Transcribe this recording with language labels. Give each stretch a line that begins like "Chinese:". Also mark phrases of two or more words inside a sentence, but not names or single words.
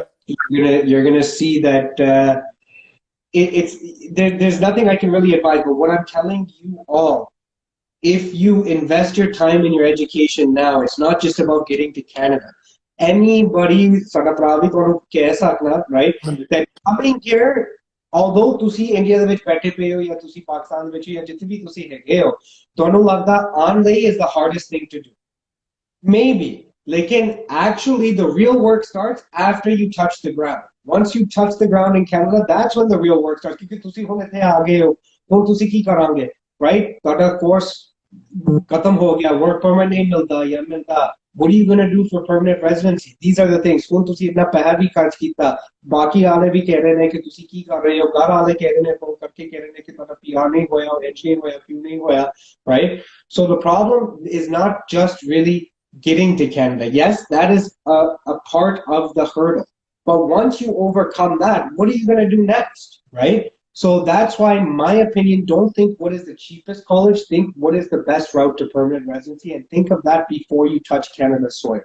English: You're gonna see that there's nothing I can really advise. But what I'm telling you all, if you invest your time in your education now, it's not just about getting to Canada. Anybody, right, that coming here, although
Punjabi: ਤੁਸੀਂ ਇੰਡੀਆ ਦੇ ਵਿੱਚ ਬੈਠੇ ਪਏ ਹੋ ਜਾਂ ਤੁਸੀਂ ਪਾਕਿਸਤਾਨ ਦੇ ਵਿੱਚ ਜਾਂ ਜਿੱਥੇ ਵੀ ਤੁਸੀਂ ਹੈਗੇ ਹੋ, ਤੁਹਾਨੂੰ ਲੱਗਦਾ ਆਉਣ ਲਈ
English: is the hardest thing to do. Maybe, lekin actually the real work starts after you touch the ground. Once you touch the ground in Canada, that's when the real work starts.
Punjabi: Kyunki ਤੁਸੀਂ ਹੁਣ ਇੱਥੇ ਆ ਗਏ ਹੋ, ਹੁਣ ਤੁਸੀਂ ਕੀ ਕਰਾਂਗੇ, right?
Hindi: ਤੁਹਾਡਾ course खत्म हो गया,
English: work permit
Hindi: नहीं मिलता या मिलता.
English: What are you going to do for permanent residency? These are the things.
Punjabi: ਹੁਣ ਤੁਸੀਂ
Hindi: इतना पैसा भी खर्च ਕੀਤਾ, बाकी वाले भी कह रहे हैं कि
Punjabi: ਤੁਸੀਂ ਕੀ ਕਰ ਰਹੇ ਹੋ,
Hindi: घर वाले कह रहे हैं फोन करके कह रहे हैं कि ਤੁਹਾਡਾ PR नहीं होया और H नहीं होया, क्यों नहीं होया,
English: right? So the problem is not just really getting to Canada. Yes, that is a part of the hurdle. But once you overcome that, what are you going to do next, right? So that's why, in my opinion, don't think what is the cheapest college, think what is the best route to permanent residency, and think of that before you touch Canada's soil.